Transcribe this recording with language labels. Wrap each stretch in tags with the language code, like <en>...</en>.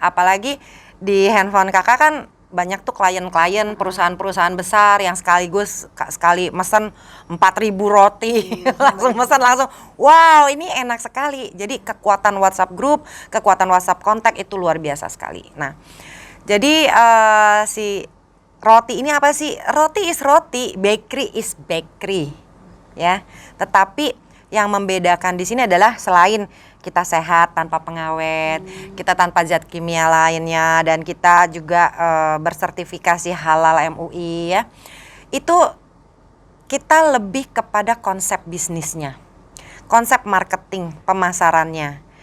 <id>Apalagi di handphone kakak kan banyak tuh klien-klien perusahaan-perusahaan besar yang sekali mesen 4.000 roti langsung mesen langsung. Wow, ini enak sekali. Jadi kekuatan WhatsApp group, kekuatan WhatsApp kontak itu luar biasa sekali. Nah, jadi si roti ini apa sih?</id> <en>Roti is roti, bakery is bakery, ya.</en> <id>Tetapi yang membedakan di sini adalah selain kita sehat tanpa pengawet, kita tanpa zat kimia lainnya, dan kita juga bersertifikasi halal MUI, ya. Itu kita lebih kepada konsep bisnisnya, konsep marketing, pemasarannya.</id>